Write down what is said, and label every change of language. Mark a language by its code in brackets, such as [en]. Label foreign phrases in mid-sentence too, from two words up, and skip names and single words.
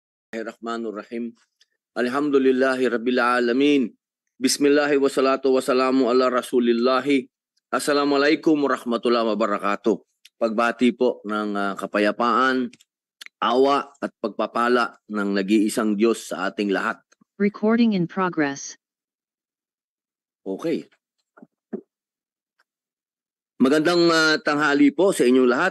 [ar] بسم الله الرحمن الرحيم. الحمد لله رب العالمين. بسم الله والصلاة والسلام على رسول الله. السلام عليكم ورحمة الله وبركاته. [tl] Pagbati po ng kapayapaan, awa at pagpapala ng nag-iisang Diyos sa ating lahat. [en] Recording in progress. [tl] Okay. Magandang tanghali po sa inyong lahat.